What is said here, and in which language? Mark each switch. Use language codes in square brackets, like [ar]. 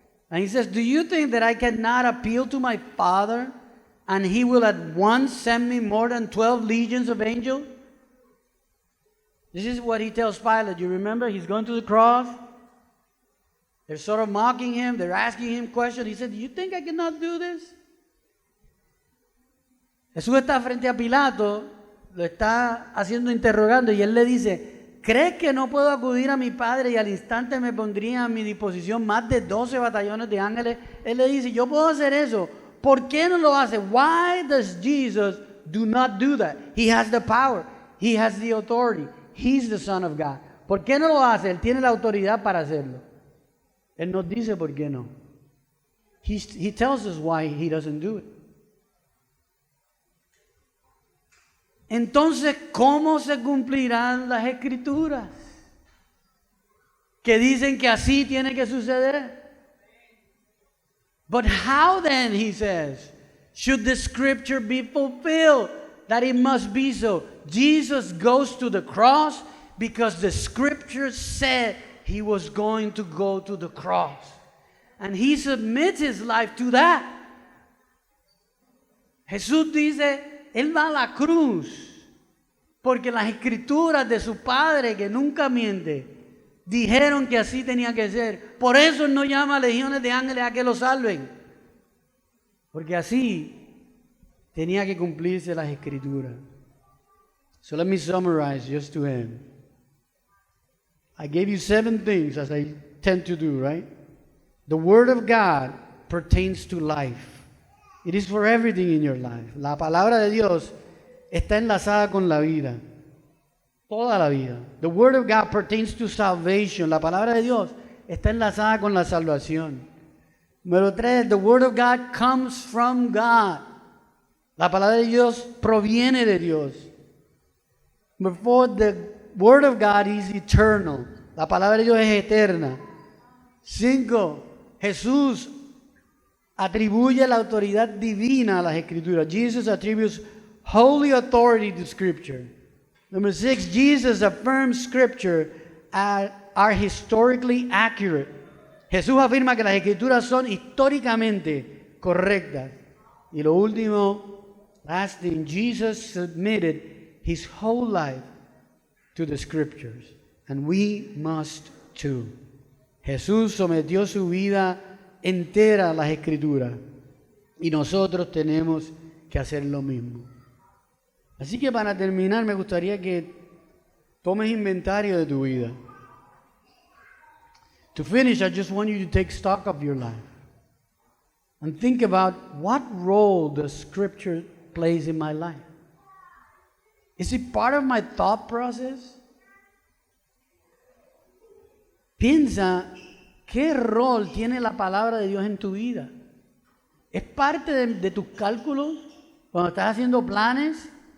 [en] And he says, do you think that I cannot appeal to my Father and he will at once send me more than 12 legions of angels? This is what he tells Pilate. You remember, he's going to the cross. They're sort of mocking him. They're asking him questions. He said, do you think I cannot do this? [es] Jesús está frente a Pilato, lo está haciendo interrogando y él le dice, ¿crees que no puedo acudir a mi Padre y al instante me pondría a mi disposición más de 12 batallones de ángeles? Él le dice, yo puedo hacer eso. ¿Por qué no lo hace? [en] Why does Jesus do not do that? He has the power. He has the authority. He's the Son of God. [es] ¿Por qué no lo hace? Él tiene la autoridad para hacerlo. Él nos dice por qué no. [en] He tells us why he doesn't do it. [es] Entonces, ¿cómo se cumplirán las Escrituras? Que dicen que así tiene que suceder. [en] But how then, he says, should the Scripture be fulfilled? That it must be so. Jesus goes to the cross because the Scripture said he was going to go to the cross. And he submits his life to that. [es] Jesús dice, él va a la cruz porque las Escrituras de su Padre, que nunca miente, dijeron que así tenía que ser. Por eso él no llama a legiones de ángeles a que lo salven. Porque así tenía que cumplirse las Escrituras. [en] So let me summarize just to end. I gave you 7 things, as I tend to do, right? The Word of God pertains to life. It is for everything in your life. [es] La palabra de Dios está enlazada con la vida. Toda la vida. [en] The Word of God pertains to salvation. [es] La palabra de Dios está enlazada con la salvación. [en] Número 3, the Word of God comes from God. [es] La palabra de Dios proviene de Dios. [en] Number 4, the Word of God is eternal. [es] La palabra de Dios es eterna. 5, Jesús atribuye la autoridad divina a las Escrituras. [en] Jesus attributes holy authority to Scripture. Number 6, Jesus affirms Scripture are historically accurate. [es] Jesús afirma que las Escrituras son históricamente correctas. Y lo último, [en] last thing, Jesus submitted his whole life to the Scriptures. And we must too. [es] Jesús sometió su vida entera a las Escrituras. Y nosotros tenemos que hacer lo mismo. Así que para terminar me gustaría que tomes inventario de tu vida. [en] To finish, I just want you to take stock of your life and think about what role the Scripture plays in my life. Is it part of my thought process? [es] Piensa, ¿qué rol tiene la palabra de Dios en tu vida? ¿Es parte de tus cálculos cuando estás haciendo planes?